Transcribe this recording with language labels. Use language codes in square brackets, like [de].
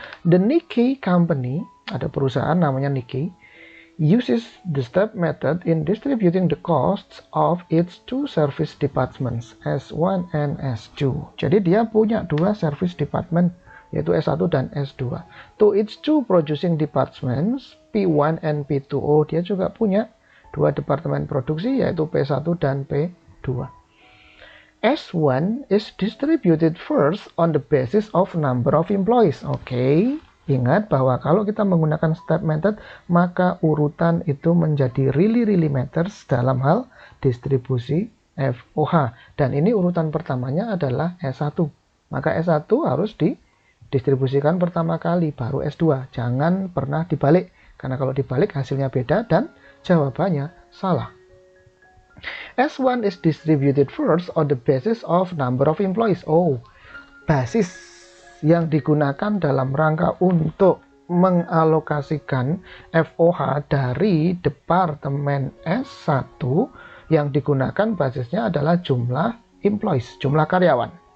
[en] The Nikkei Company, [id] ada perusahaan namanya Nikkei, [en] uses the step method in distributing the costs of its two service departments, S1 and S2. [id] Jadi dia punya dua service department, yaitu S1 dan S2. [en] To its two producing departments, P1 and P2. [id] Oh, dia juga punya dua departemen produksi, yaitu P1 dan P2. [en] S1 is distributed first on the basis of number of employees. [id] Oke, ingat bahwa kalau kita menggunakan step method, maka urutan itu menjadi [en] really matters [id] dalam hal distribusi FOH. Dan ini urutan pertamanya adalah S1. Maka S1 harus didistribusikan pertama kali, baru S2. Jangan pernah dibalik, karena kalau dibalik hasilnya beda dan jawabannya salah. [en] S1 is distributed first on the basis of number of employees. [id] Oh, basis yang digunakan dalam rangka untuk mengalokasikan FOH dari Departemen S1 yang digunakan basisnya adalah jumlah employees, jumlah karyawan.